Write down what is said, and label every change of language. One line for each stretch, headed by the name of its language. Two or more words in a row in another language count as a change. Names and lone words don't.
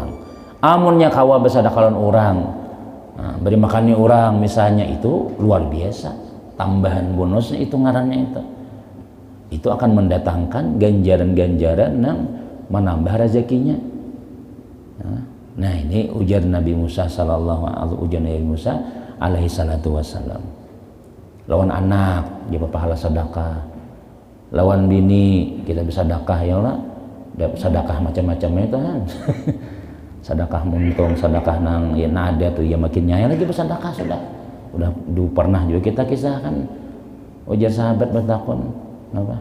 Banjar: Amunnya kawa bersedekah lawan orang, nah, beri makannya orang misalnya, itu luar biasa, tambahan bonusnya itu ngarannya itu akan mendatangkan ganjaran-ganjaran nang menambah rezekinya. Nah ini ujar Nabi Musa
Arabic: عليه الصلاة والسلام.
Banjar: Lawan anak dia pahala sedekah, lawan bini kita bisa sedekah
Arabic: يا الله,
Banjar: sedekah macam-macamnya itu kan. Sedekah muntung, sedekah nang ya nada tuh ya makin nyaya lagi bersedekah sudah. Udah pernah juga kita kisahkan ujar sahabat bertakon apa?